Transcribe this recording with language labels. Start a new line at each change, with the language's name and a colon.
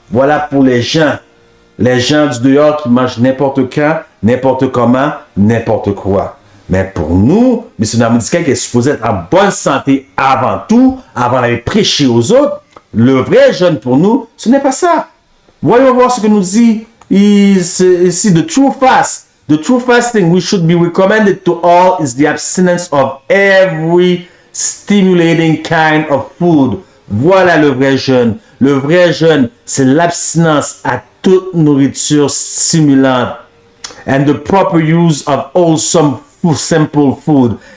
French: Voilà pour les gens du dehors qui mangent n'importe quand, n'importe comment, n'importe quoi. Mais pour nous, missionnaires médicaux qui est supposé être en bonne santé avant tout, avant d'aller prêcher aux autres, le vrai jeûne pour nous, ce n'est pas ça. Voyons voir ce que nous dit ici,
English: the true fast. The true fasting we should be recommended to all is the abstinence of every stimulating kind of food.
French: Voilà le vrai jeûne. Le vrai jeûne, c'est l'abstinence à toute nourriture stimulante.
English: And the proper use of wholesome simple food.